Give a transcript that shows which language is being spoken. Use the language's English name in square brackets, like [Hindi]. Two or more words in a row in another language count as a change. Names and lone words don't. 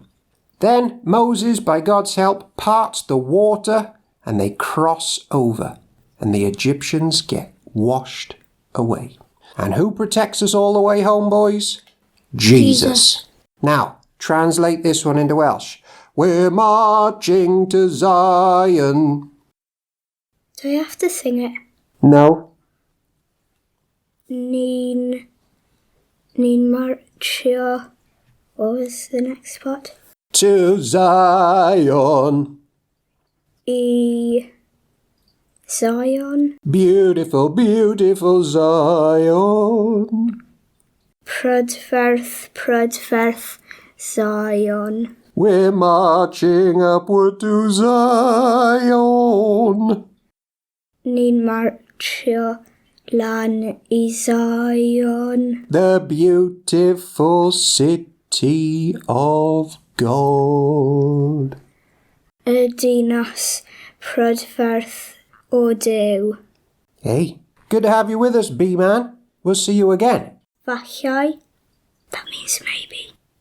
[English] Then Moses, by God's help, parts the water and they cross over and the Egyptians get washed away. And who protects us all the way home, boys? Jesus. Now, translate this one into Welsh. We're marching to Zion. Do I have to sing it? No. [Welsh] Ni'n marcio. [English] What was the next part? To Zion. Zion. Beautiful, beautiful Zion. [Welsh] Prydferth, Zion. [English] We're marching upward to Zion. [Welsh] Ni'n marcio lan I Zion. [English] The beautiful city of God. [Welsh] y dinas prydferth o Duw. [English] Hey, good to have you with us, B-Man. We'll see you again. Fallai. That means maybe.